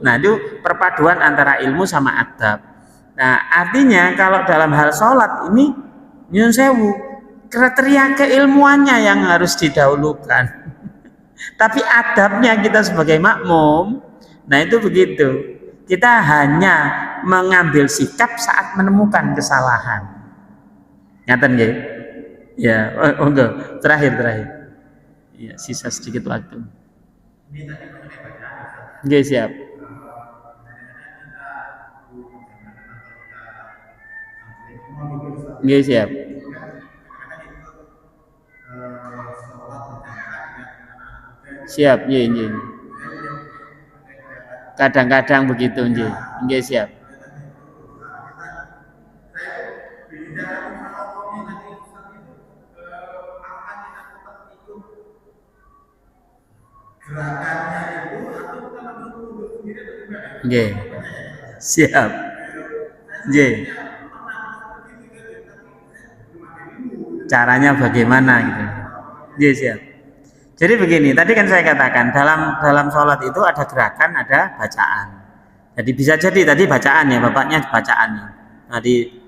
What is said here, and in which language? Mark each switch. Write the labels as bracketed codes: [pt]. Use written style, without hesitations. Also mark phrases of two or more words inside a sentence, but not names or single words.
[id] Nah, itu perpaduan antara ilmu sama adab. Nah, artinya kalau dalam hal sholat ini [jv] nyun sewu, [id] kriteria keilmuannya yang harus didahulukan. Tapi adabnya kita sebagai makmum, nah itu begitu. Kita hanya mengambil sikap saat menemukan kesalahan. [jv] Ngaten nggih? [id] Ya, enggak. Terakhir. Ya, sisa sedikit waktu. Nggih, siap. Nggih, siap. Siap, nggih. Kadang-kadang begitu, nggih. Nggih, siap. Nggih. Siap. Nggih. Caranya bagaimana gitu. Nggih, siap. Jadi begini, tadi kan saya katakan dalam sholat itu ada gerakan, ada bacaan. Jadi bisa jadi tadi bacaan ya, bapaknya bacaan. Nah, di